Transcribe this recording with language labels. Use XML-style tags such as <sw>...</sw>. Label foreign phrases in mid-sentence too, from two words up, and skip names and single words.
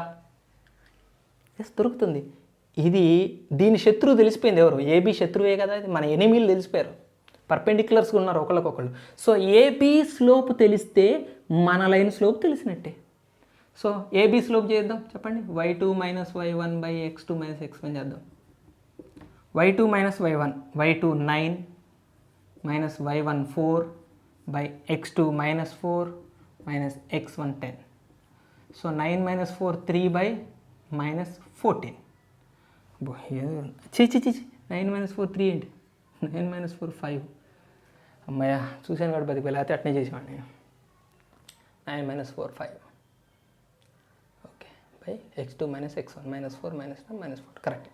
<te>ఎస్, దొరుకుతుంది. దీని శత్రువు తెలిసిపోయింది. ఎవరు? ఏబీ శత్రువే కదా. ఇది మన ఎనిమీలు తెలిసిపోయారు, పర్పెండిక్యులర్స్గా ఉన్నారు ఒకళ్ళకొకళ్ళు. సో ఏబీ స్లోప్ తెలిస్తే మన</te> <en>line slope</en> <te>తెలిసినట్టే. సో ఏబీ స్లోప్ చేద్దాం, చెప్పండి. y2 - y1 x2 - x1 చేద్దాం. y2 - y1, y2 9 - y1 4 x2 -4 x1 10. సో 9 - 4 3 -14. చి 9 - 4 3 ఏంటి 9 - 4 5 అమ్మాయ చూసాను కాబట్టి బతికి లేకపోతే అట్నే చేసేవాడిని 9 - 4 5</te> <en>okay by</en> <te>x2 - x1 -4 -1 -4 కరెక్ట్.</te>